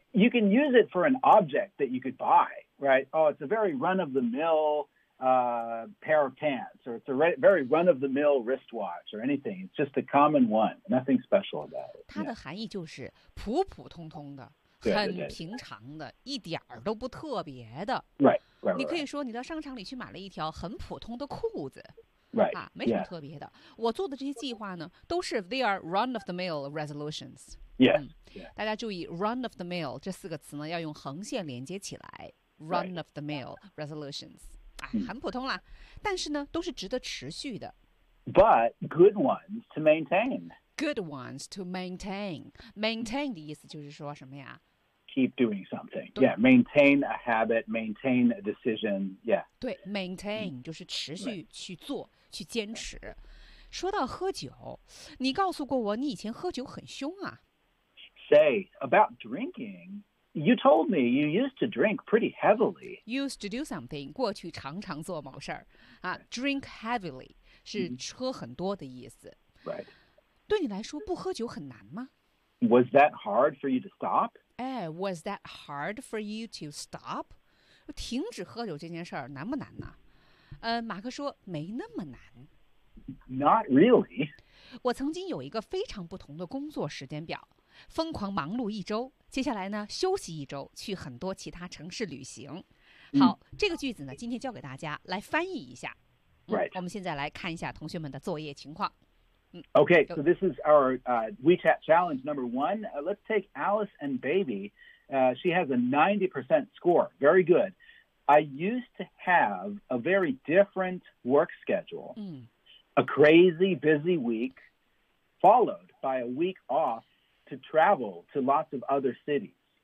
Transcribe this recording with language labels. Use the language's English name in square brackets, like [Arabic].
[English] You can use it for an object that you could buy, right? Oh, it's a very run of the mill pair of pants, or it's a very run of the mill wristwatch, or anything. It's just a common one, nothing special about it. [Chinese] 它的含义就是普普通通的。很平常的一点儿都不特别的 [English] right, [Chinese] 你可以说你到商场里去买了一条很普通的裤子 [English] right, [Chinese] 啊，没什么特别的、 [English] yeah. [Chinese] 我做的这些计划呢都是 [English] they are run of the mill resolutions yeah,、yeah. [Chinese] 大家注意 run of the mill 这四个词呢要用横线连接起来 [English] run of the mill resolutions、 right. [Chinese] 啊、很普通啦、但是呢都是值得持续的 [English] but good ones to maintaing ood ones to maintain. Maintain [Chinese] 的意思就是说什么呀 [English] Keep doing something. Yeah, maintain a habit, maintain a decision. Yeah. [Chinese] 对 maintain 就是持续去做、 [English] right. [Chinese] 去坚持。说到喝酒你告诉过我你以前喝酒很凶啊。 [English] Say, about drinking, you told me you used to drink pretty heavily. Used to do something, [Chinese] 过去常常做某事儿。啊 [English] drink heavily [Chinese] 是喝很多的意思。 [English] Right. [Chinese] 对你来说不喝酒很难吗 [English] Was that hard for you to stop? Was that hard for you to stop? [Chinese] 停止喝酒这件事儿难不难呢、马克说没那么难 [English] Not really [Chinese] 我曾经有一个非常不同的工作时间表疯狂忙碌一周接下来呢休息一周去很多其他城市旅行好、这个句子呢今天教给大家来翻译一下、 [English] right. [Chinese] 我们现在来看一下同学们的作业情况 [English] Okay, so this is our WeChat challenge number one.、let's take Alice and Baby.、she has a 90% score. Very good. I used to have a very different work schedule,、a crazy busy week, followed by a week off to travel to lots of other cities.